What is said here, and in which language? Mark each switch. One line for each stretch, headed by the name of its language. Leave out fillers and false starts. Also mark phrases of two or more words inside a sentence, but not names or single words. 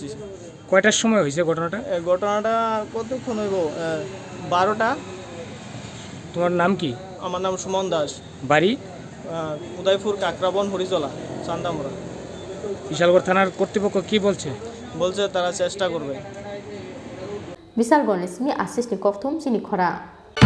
Bangla: কয়টার সময় হয়েছে ঘটনাটা ঘটনাটা কতক্ষণ হইব 12টা তোমার নাম কি আমার নাম সুমন দাস বাড়ি উদয়পুর কাকরাবন হরিজলা চান্দামুরা বিশালগড় থানার কর্তৃপক্ষ কি বলছে তারা চেষ্টা করবে
Kok Borok: Bisargo ni simi asis ni koktum sini khora.